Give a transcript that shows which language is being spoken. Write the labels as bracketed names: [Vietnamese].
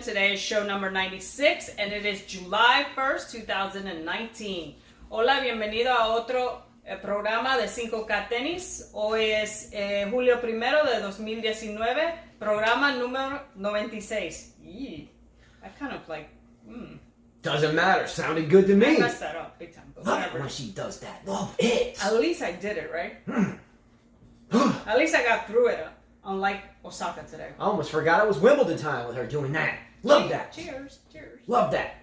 [English] Today is show number 96 and it is July 1st, 2019. [Spanish] Hola, bienvenido a otro programa de 5K Tenis. Hoy es julio 1 de 2019, programa número 96. [English] I kind of like, Doesn't matter. Sounded good to me. I messed that up big time. But Love it whatever. when she does that. Love it. At least I did it, right? At least I got through it, unlike Osaka today. I almost forgot it was Wimbledon time with her doing that. Love that. Cheers, cheers. Love that.